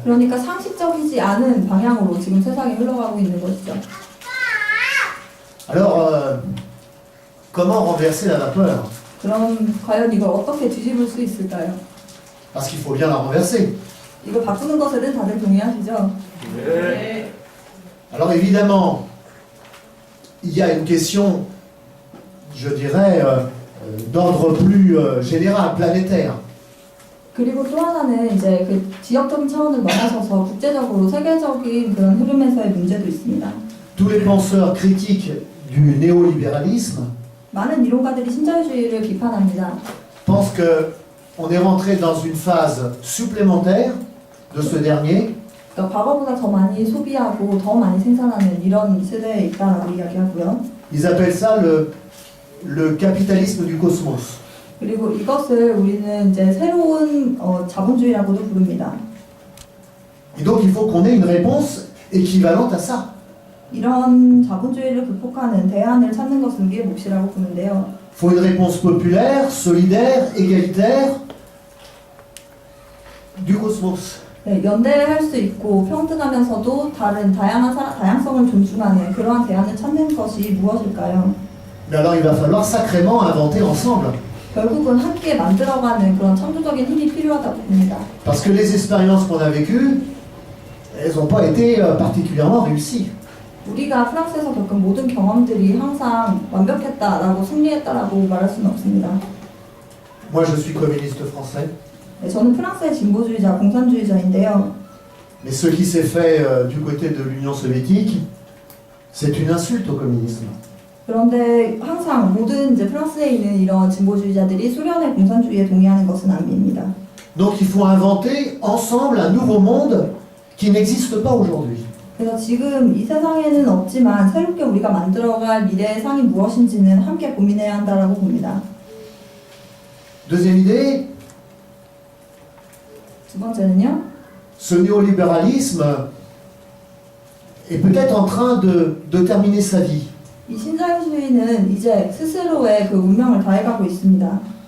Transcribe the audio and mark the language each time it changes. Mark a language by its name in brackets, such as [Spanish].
[Korean] 그러니까 상식적이지 않은 방향으로 지금 세상이 흘러가고 있는 것이죠. [French] Alors, comment renverser la vapeur? [Korean] 그럼 과연 이걸 어떻게 뒤집을 수 있을까요? [French] Parce qu'il faut bien la renverser. [Korean] 이걸 바꾸는 것에는 다들 동의하시죠? 네. [French] Alors évidemment, il y a une question, je dirais, d'ordre plus général, planétaire. [Korean] 그리고 또 하나는 이제 그 지역적인 차원을 넘어서서 국제적으로 세계적인 그런 흐름에서의 문제도 있습니다. [French] Tous les penseurs critiques du néolibéralisme [Korean] 많은 이론가들이 신자유주의를 비판합니다. [French] pensent qu'on est rentré dans une phase supplémentaire de ce dernier, [Korean] 그러니까 과거보다 더 많이 소비하고 더 많이 생산하는 이런 시대에 있다라고 이야기하고요. [French] ils appellent ça le capitalisme du cosmos. [Korean] 그리고 이것을 우리는 이제 새로운 자본주의라고도 부릅니다. [French] Et donc il faut qu'on ait une réponse équivalente à ça. [Korean] 이런 자본주의를 극복하는 대안을 찾는 것은 우리의 몫이라고 보는데요. [French] Il faut une réponse populaire, solidaire, égalitaire du cosmos. [Korean] 네, 연대할 수 있고 평등하면서도 다른 다양성을 존중하는 그러한 대안을 찾는 것이 무엇일까요? [French] Mais alors il va falloir sacrément inventer ensemble. [Korean] 결국은 함께 만들어가는 그런 창조적인 힘이 필요하다고 봅니다. [French] Parce que les expériences qu'on a vécues, elles n'ont pas été particulièrement réussies. [Korean] 우리가 프랑스에서 겪은 모든 경험들이 항상 완벽했다라고 승리했다라고 말할 수는 없습니다. [French] Moi je suis communiste français, [Korean] 네, 저는 프랑스의 진보주의자, 공산주의자인데요. [French] mais ce qui s'est fait du côté de l'Union soviétique, c'est une insulte au communisme. [Korean] 그런데 항상 모든 이제 프랑스에 있는 이런 진보주의자들이 소련의 공산주의에 동의하는 것은 아닙니다. [French] Donc il faut inventer ensemble un nouveau monde qui n'existe pas aujourd'hui. [Korean] 그래서 지금 이 세상에는 없지만 새롭게 우리가 만들어갈 미래의 상이 무엇인지는 함께 고민해야 한다라고 봅니다. [French] Deuxième idée, [Korean] 두 번째는요. [French] ce néolibéralisme est peut-être en train de terminer sa vie. [Korean] 이 신자유주의는 이제 스스로의 그 운명을 다해가고 있습니다.